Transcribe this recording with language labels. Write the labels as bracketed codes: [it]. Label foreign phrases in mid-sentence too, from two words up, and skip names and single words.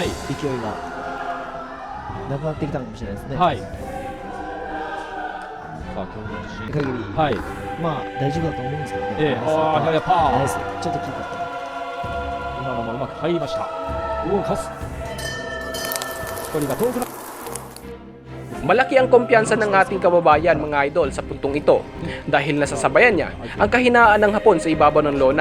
[ja] 勢いがなくなってきたのかもしれないですね。はい。さあ、京口限り、はい、まあ大丈夫だと思うんですけどね。左のパー。ナイス。ちょっとキープした。今のもうまく入りました。動かす。距離が遠くな。 [tl] Malaki ang kumpiyansa ng ating kababayan mga idol sa puntong ito dahil nasasabayan niya ang kahinaan ng Hapon sa ibabaw ng lona.